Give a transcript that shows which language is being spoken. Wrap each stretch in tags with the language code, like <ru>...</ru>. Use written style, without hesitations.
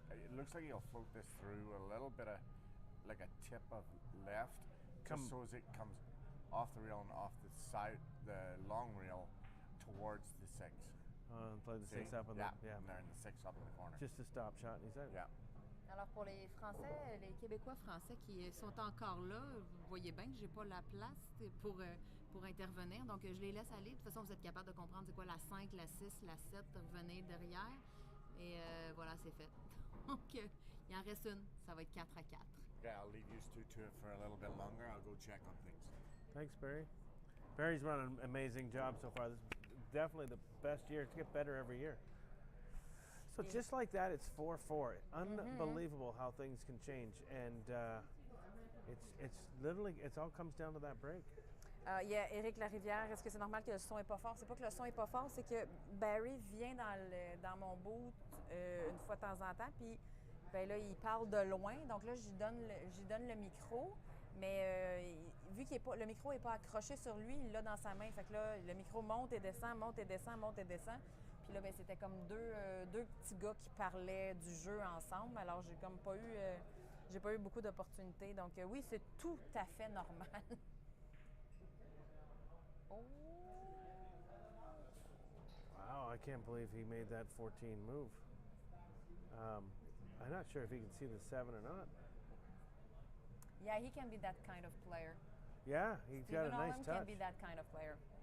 <en>It looks like he'll float this through a little bit of, like a tip of left, just so as it comes off the rail and off the side, the long rail, towards the 6. Play the 6 up on the. Yeah, and they're in the 6 up in the corner. Just a stop shot, and he's out. Yeah.</en> <fr>Alors pour les Français, les Québécois français qui sont encore là, vous voyez bien que j'ai pas la place pour intervenir, donc je les laisse aller. De toute façon, vous êtes capable de comprendre c'est quoi la 5, la 6, la 7, revenez derrière. Et voilà, c'est fait. Donc il en reste une, ça va être 4 à 4.</fr> <en>Okay, I'll leave you two to it for a little bit longer. I'll go check on things. Thanks, Barry. Barry's run an amazing job so far. This is definitely the best year. To get better every year. So just like that, it's 4-4. Unbelievable how things can change. And It's literally, it all comes down to that break.</en> <fr>Il y a Éric Larivière. Est-ce que c'est normal que le son est pas fort? C'est pas que le son est pas fort, c'est que Barry vient dans mon boot une fois de temps en temps, puis ben là, il parle de loin. Donc là, j'y donne le micro, mais vu qu'il est pas, le micro n'est pas accroché sur lui, il l'a dans sa main. Fait que là, le micro monte et descend, monte et descend, monte et descend. Puis là, ben, c'était comme deux petits gars qui parlaient du jeu ensemble. Alors, j'ai comme pas eu... j'ai pas eu beaucoup d'opportunités. Donc oui, c'est tout à fait normal.</fr> <en>Oh. Wow, I can't believe he made that 14 move. I'm not sure if he can see the 7 or not. Yeah, he can be that kind of player. Yeah, he's got a nice Stephen touch. can be that kind of player.</en>